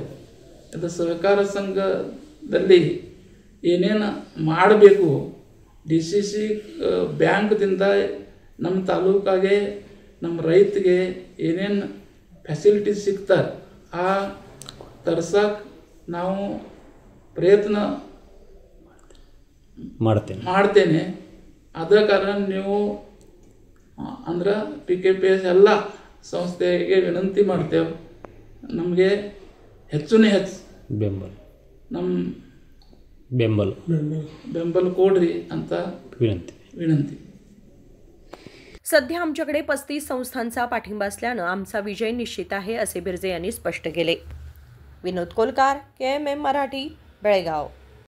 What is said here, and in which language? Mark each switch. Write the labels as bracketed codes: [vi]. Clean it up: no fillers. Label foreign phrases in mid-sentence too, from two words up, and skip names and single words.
[kn] ಇದು ಸಹಕಾರ ಸಂಘದಲ್ಲಿ ಏನೇನು ಮಾಡಬೇಕು, DCC ಬ್ಯಾಂಕ್ದಿಂದ ನಮ್ಮ ತಾಲೂಕಾಗೆ ನಮ್ಮ ರೈತಗೆ ಏನೇನು ಫೆಸಿಲಿಟೀಸ್ ಸಿಗ್ತಾರೆ ಆ ತರ್ಸಕ್ಕೆ ನಾವು ಪ್ರಯತ್ನ ಮಾಡ್ತೇನೆ। ಆದ ಕಾರಣ ನೀವು ಅಂದ್ರೆ PKPS ಎಲ್ಲ ಸಂಸ್ಥೆಗೆ ವಿನಂತಿ ಮಾಡ್ತೇವೆ, ನಮಗೆ ಹೆಚ್ಚು ನಮ್ಮ ಬೆಂಬಲ ಕೊಡರಿ ಅಂತ ವಿನಂತಿ। [mr] सध्या आमच्याकडे 35 संस्थांचा पाठिंबा असल्याने आमचा विजय निश्चित आहे असे बिरजे यांनी स्पष्ट केले। विनोद कोलकार, KMM मराठी, बेळगाव।